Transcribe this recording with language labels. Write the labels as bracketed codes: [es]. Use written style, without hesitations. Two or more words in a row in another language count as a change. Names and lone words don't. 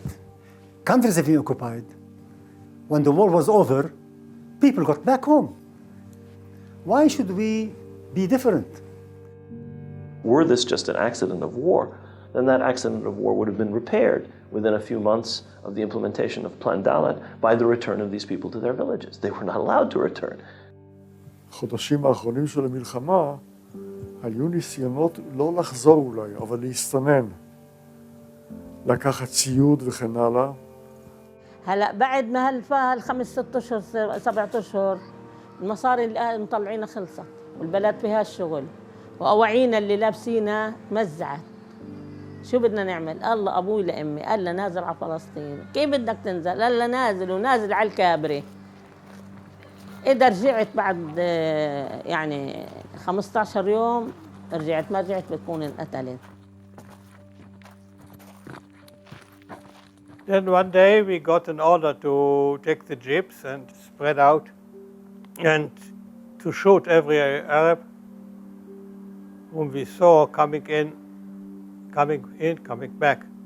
[en] Countries have been occupied. When the war was over, people got back home. Why should we be different? Were this just an accident of war, then that accident of war would have been repaired within a few months of the implementation of Plan Dalet by the return of these people to their villages. They were not allowed to return. [he] החודשים האחרונים של המלחמה היו ניסיונות לא לחזור אולי, אבל להסתנן. לקחת ציוד וכן הלאה. [ar] هلا بعد ما هالخمس 6 أشهر 7 أشهر المصاري اللي مطلعينها خلصت والبلد فيها الشغل وأواعينا اللي لابسينها مزعت. شو بدنا نعمل؟ الله أبوي لأمي قال لي نازل على فلسطين. كيف بدك تنزل؟ قال لي نازل ونازل على الكابري. إذا رجعت بعد يعني 15 يوم رجعت، ما رجعت بتكون انقتلت. [en] Then one day we got an order to take the jeeps and spread out and to shoot every Arab whom we saw coming back.